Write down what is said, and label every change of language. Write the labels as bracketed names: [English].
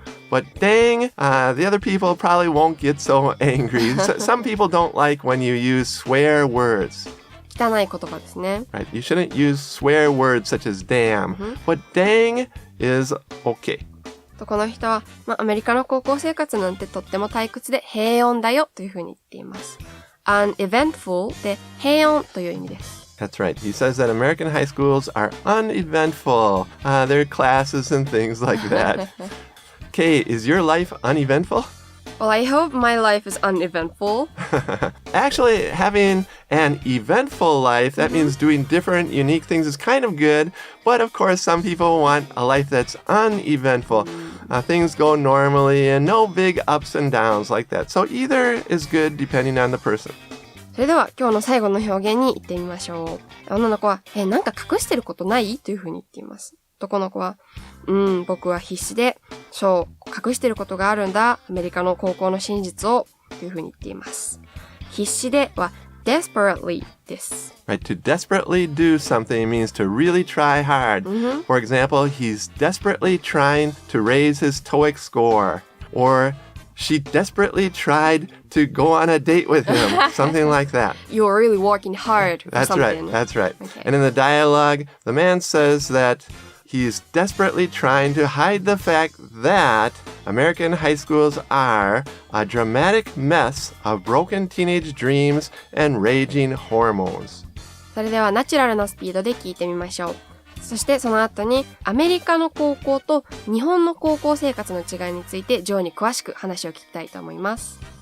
[English] But dang, the other people probably won't get so angry. Some people don't like when you use swear words. [Japanese] 汚い言葉ですね。 [English] Right, you shouldn't use swear words such as damn, but dang is okay. [Japanese] この人は、アメリカの高校生活なんてとっても退屈で平穏だよというふうに言っています。 uneventful で平穏という意味です。 [English] That's right. He says that American high schools are uneventful. Their classes and things like that. Kay, is your life uneventful? Well, I hope my life is uneventful. Actually, having an eventful life, that means doing different, unique things is kind of good. But of course, some people want a life that's uneventful. Things go normally and no big ups and downs like that. So either is good depending on the person. [Japanese] それでは今日の最後の表現に行ってみましょう。女の子は、なんか隠してることないというふうに言っています。男の子は、僕は必死で、隠してることがあるんだ。アメリカの高校の真実を、というふうに言っています。必死では、desperately です。 [English] Right, to desperately do something means to really try hard. For example, he's desperately trying to raise his TOEIC score. Or she desperately tried to go on a date with him. Something like that. You're really working hard for something. That's right. Okay. And in the dialogue, the man says that he's desperately trying to hide the fact that American high schools are a dramatic mess of broken teenage dreams and raging hormones. [Japanese] それではナチュラルなスピードで聞いてみましょう。そしてその後にアメリカの高校と日本の高校生活の違いについてジョーに詳しく話を聞きたいと思います。